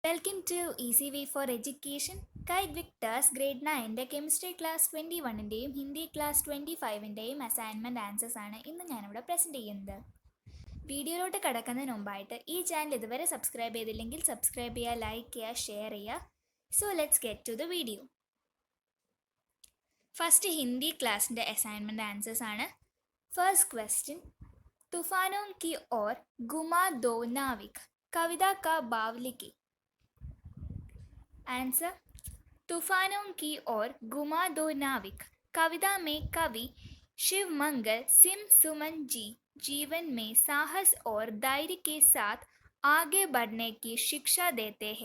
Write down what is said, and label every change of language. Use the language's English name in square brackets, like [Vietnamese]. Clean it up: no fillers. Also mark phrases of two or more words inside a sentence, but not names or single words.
[English] Welcome to Easy Way for Education. [Malayalam] itsvicters grade 9 [English] chemistry class [Malayalam] 21ൻ്റെയും [English] Hindi class [Malayalam] 25ൻ്റെയും [English] assignment answers [Malayalam] ആണ് ഇന്ന് ഞാനിവിടെ പ്രസൻറ്റ് ചെയ്യുന്നത്. വീഡിയോയിലോട്ട് കിടക്കുന്നതിന് മുമ്പായിട്ട് ഈ ചാനൽ ഇതുവരെ സബ്സ്ക്രൈബ് ചെയ്തില്ലെങ്കിൽ സബ്സ്ക്രൈബ് ചെയ്യുക, ലൈക്ക് ചെയ്യുക, ഷെയർ ചെയ്യുക. [English] so let's get to the video. first Hindi class assignment answers [Malayalam] ആണ്. [English] first question, [Hindi] तूफानों की ओर घुमा दो नाविक, कविता का भाव लिखिए. आंसर, तूफानों की ओर घुमा दो नाविक कविता में कवि शिव मंगल सिम सुमन जी जीवन में साहस और धैर्य के साथ आगे बढ़ने की शिक्षा देते हैं.